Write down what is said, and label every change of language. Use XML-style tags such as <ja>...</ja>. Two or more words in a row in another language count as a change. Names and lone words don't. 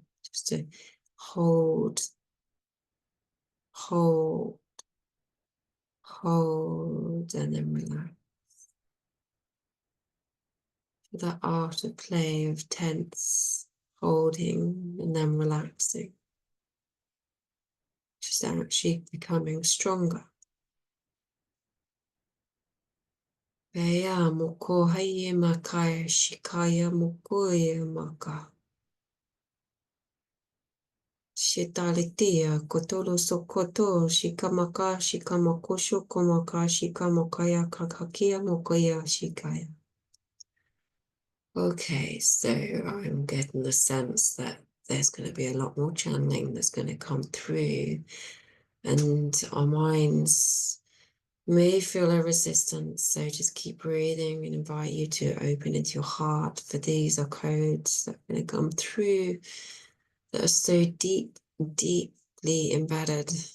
<en>Just to hold, hold, hold, and then relax. That afterplay of tense, holding, and then relaxing. Just actually becoming stronger. Beya moko haye makaya shikaya mokoye maka. Shitalitia kotolo sokoto shikamaka shikamakosho komaka shikamakaya kakakia mokoya shikaya. Okay, so I'm getting the sense that there's going to be a lot more channeling that's going to come through, and our minds may feel a resistance, so just keep breathing and invite you to open into your heart, for these are codes that are going to come through that are so deep, deeply embedded.</en>